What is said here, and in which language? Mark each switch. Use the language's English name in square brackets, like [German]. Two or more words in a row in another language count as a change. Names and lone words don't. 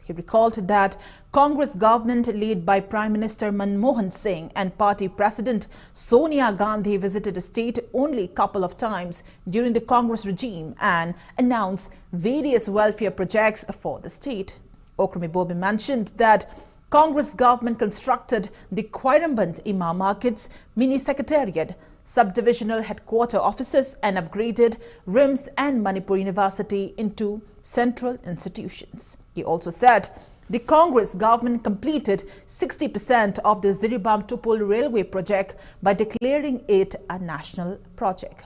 [English] He recalled that Congress government led by Prime Minister Manmohan Singh and Party President Sonia Gandhi visited the state only a couple of times during the Congress regime and announced various welfare projects for the state. Okrimi Bobi mentioned that Congress government constructed the Kwairamban Ima Markets mini secretariat, subdivisional headquarter offices and upgraded RIMS and Manipur University into central institutions. He also said the Congress government completed 60% of the Ziribam-Tupul railway project by declaring it a national project.